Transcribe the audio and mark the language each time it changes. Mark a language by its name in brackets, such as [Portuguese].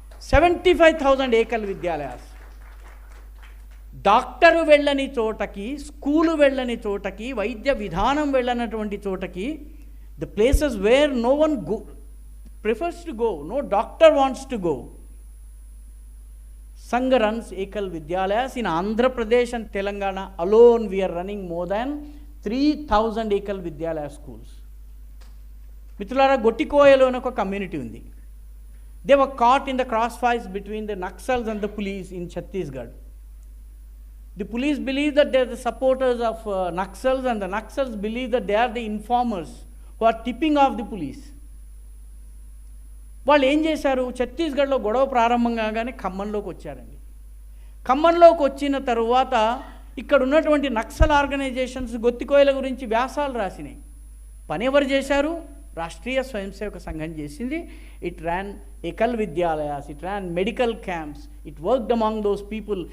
[English] 75,000 ఏకల్ విద్యాలయాలు. [Telugu] డాక్టరు వెళ్ళని చోటకి, స్కూలు వెళ్ళని చోటకి, వైద్య విధానం వెళ్ళనటువంటి చోటకి, [English] The places where no one prefers to go, no doctor wants to go. Sangha runs Ekal Vidyalayas in Andhra Pradesh and Telangana alone. We are running more than 3,000 Ekal Vidyalaya schools. [Telugu] Mithulara, Gottikoyalo అని ఒక community ఉంది. [English] They were caught in the crossfires between the Naxals and the police in Chhattisgarh. The police believe that they are the supporters of Naxals, and the Naxals believe that they are the informers who are tipping off the police. [Telugu] వాళ్ళు ఏం చేశారు? ఛత్తీస్గఢ్లో గొడవ ప్రారంభం కాగానే ఖమ్మంలోకి వచ్చారండి. ఖమ్మంలోకి వచ్చిన తరువాత ఇక్కడ ఉన్నటువంటి నక్సల్ ఆర్గనైజేషన్స్ గొత్తికోయల గురించి వ్యాసాలు రాసినాయి. పని ఎవరు చేశారు? [English] Rashtriya Swayamsevak Sangham చేసింది. It ran Ekal Vidyalayas, it ran medical camps, it worked among those people.